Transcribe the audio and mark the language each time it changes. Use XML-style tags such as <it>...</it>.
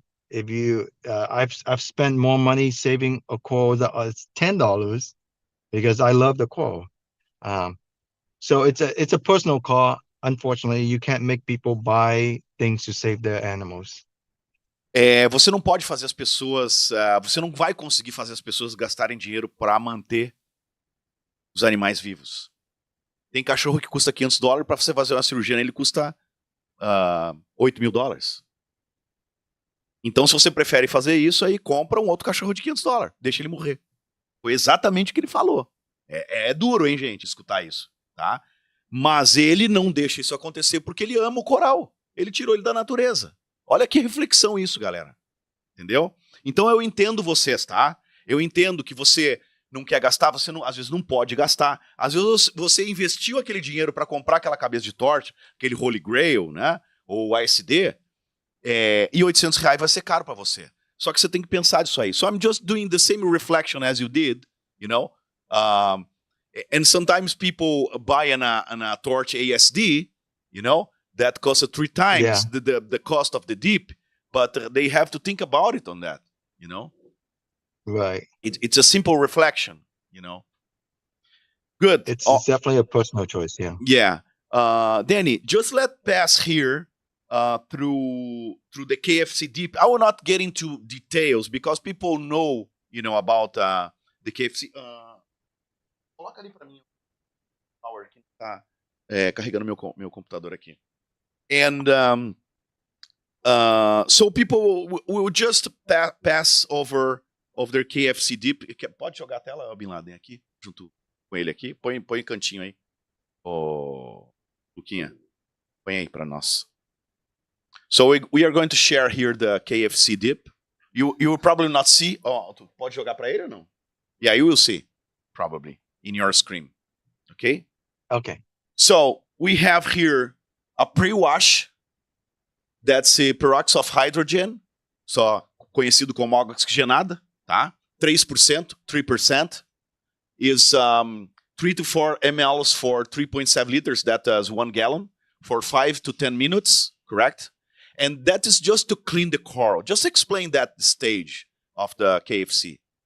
<en>If you, I've spent more money saving a coral that was $10 because I love the coral. So it's a personal car. Unfortunately, you can't make people buy things to save their animals.</en> <pt>Você não pode fazer as pessoas, você não vai conseguir fazer as pessoas gastarem dinheiro para manter os animais vivos. Tem cachorro que custa $500, para você fazer uma cirurgia nele custa $8.000. Então, se você prefere fazer isso, aí compra um outro cachorro de $500, deixa ele morrer. Foi exatamente o que ele falou. É duro, hein, gente, escutar isso, tá? Mas ele não deixa isso acontecer porque ele ama o coral. Ele tirou ele da natureza. Olha que reflexão isso, galera. Entendeu? Então eu entendo vocês, tá? Eu entendo que você não quer gastar, você não, às vezes não pode gastar. Às vezes você investiu aquele dinheiro para comprar aquela cabeça de torte, aquele Holy Grail, né? Ou ASD, e R$800 vai ser caro para você. Só que você tem que pensar disso aí.</pt> <en>So I'm just doing the same reflection as you did, you know? And sometimes people buy a torch ASD, you know, that costs 3 times the cost of the dip, but they have to think about it on that, you know? Right. It's a simple reflection, you know? Good. It's definitely a personal choice, yeah. Yeah. Danny, just let pass here through the KFC DIP. I will not get into details because people know, about the KFC.</en> <pt>Coloca ali para mim. Power aqui tá carregando meu computador aqui.</pt> <en>And so people will just pass over of their KFC DIP.</en> <pt>Pode jogar a tela, Bin Laden, aqui, junto com ele aqui. Põe cantinho aí. Luquinha, põe aí para nós.</pt> <en>So we are going to share here the KFC DIP. You will probably not see.</en> <pt>Tu pode jogar para ele ou não?</pt> <en>Yeah, you will see, probably, in your screen. Okay? Okay. So we have here a pre-wash. That's a peroxide of hydrogen,</en> <pt>só conhecido como água oxigenada, tá?</pt> <en>3%, 3% is 3 to 4 ml for 3.7 liters, that is 1 gallon, for 5 to 10 minutes, correct? And that is just to clean the coral. Just explain that stage of the KFC.</en>